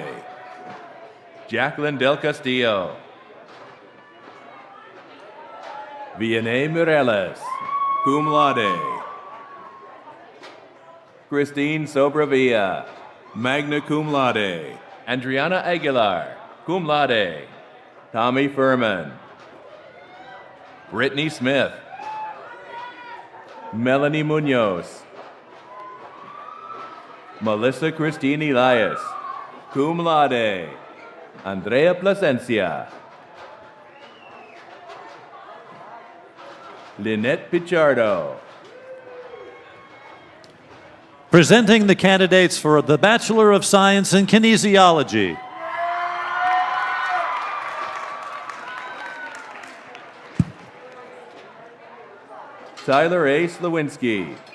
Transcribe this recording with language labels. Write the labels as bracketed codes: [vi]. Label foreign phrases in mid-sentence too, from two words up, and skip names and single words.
[en] Jacqueline Del Castillo. Vianney Mireles, [la] cum laude. [en] Christine Sobravilla, [la] magna cum laude. [en] Adriana Aguilar, [la] cum laude. [en] Tommy Furman. Brittany Smith. Melanie Munoz. Melissa Christine Elias, [la] cum laude. [en] Andrea Plasencia. Lynette Pichardo. Presenting the candidates for the Bachelor of Science in Kinesiology. Tyler A. Slawinski.